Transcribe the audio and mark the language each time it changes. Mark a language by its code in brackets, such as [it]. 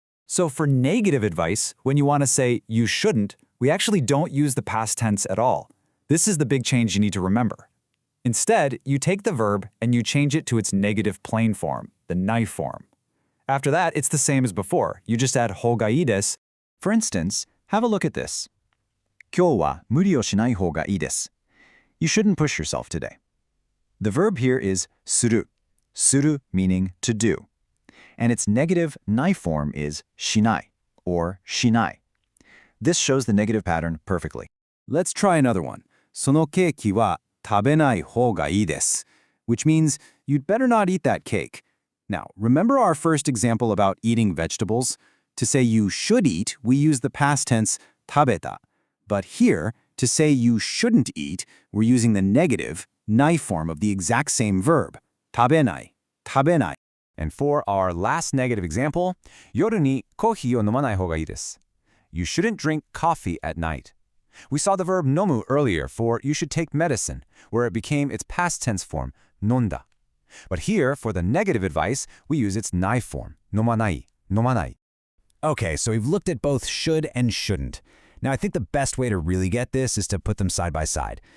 [en] So for negative advice, when you want to say you shouldn't, we actually don't use the past tense at all. This is the big change you need to remember. Instead, you take the verb and you change it to its negative plain form, the knife form. After that, it's the same as before. You just add 方がいいです. For instance, have a look at this. [ja] 今日は無理をしない方がいいです. [en] You shouldn't push yourself today. The verb here is する. する meaning to do. And its negative ない form is しない or しない. This shows the negative pattern perfectly. Let's try another one. [ja] そのケーキは食べない方がいいです. [en] Which means you'd better not eat that cake. Now, remember our first example about eating vegetables? To say you should eat, we use the past tense 食べた. But here, to say you shouldn't eat, we're using the negative ない form of the exact same verb. [ja] 食べない, 食べない. [en] And for our last negative example, [ja] 夜にコーヒーを飲まない方がいいです. [en] You shouldn't drink coffee at night. We saw the verb 飲む earlier for you should take medicine, where it became its past tense form, 飲んだ. But here, for the negative advice, we use its ない form, 飲まない, 飲まない. Okay, so we've looked at both should and shouldn't. Now, I think the best way to really get this is to put them side by side.